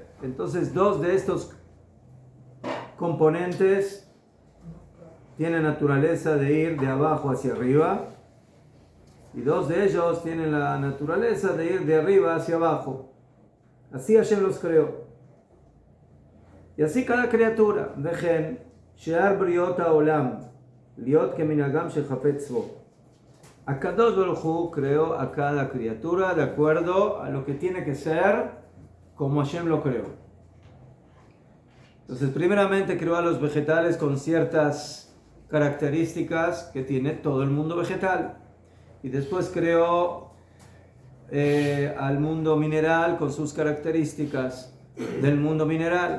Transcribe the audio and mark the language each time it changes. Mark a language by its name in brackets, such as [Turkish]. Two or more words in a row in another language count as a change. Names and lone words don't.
[Spanish] Entonces, 2 de estos componentes tienen naturaleza de ir de abajo hacia arriba, y 2 de ellos tienen la naturaleza de ir de arriba hacia abajo. Así Hashem los creó. Y así cada criatura. [Hebrew] וכן שאר בריות העולם להיות כמנהגם שחפץ בו. [Spanish] Akadosh Baruj Hu creó a cada criatura de acuerdo a lo que tiene que ser como Hashem lo creó. Entonces, primeramente creó a los vegetales con ciertas características que tiene todo el mundo vegetal. Y después creó al mundo mineral con sus características del mundo mineral.